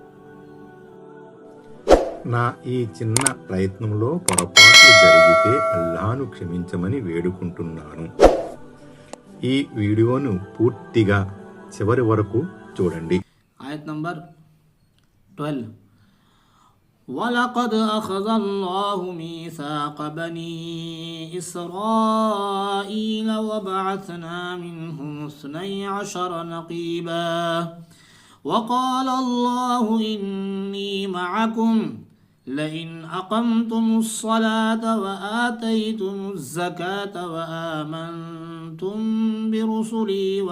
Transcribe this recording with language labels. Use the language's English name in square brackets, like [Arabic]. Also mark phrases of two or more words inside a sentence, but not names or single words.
[Telugu] నా ఈ చిన్న ప్రయత్నంలో పొరపాట్లు జరిగితే అల్లాహ్ను క్షమించమని వేడుకుంటున్నాను. ఈ వీడియోను పూర్తిగా చివరి వరకు చూడండి. ఆయత్ నంబర్ 12. [Arabic] ولقد أخذ الله ميثاق بني إسرائيل وبعثنا منهم 12 نقيبا وقال الله إني معكم لئن أقمتم الصلاة وآتيتم الزكاة وآمنتم برسلي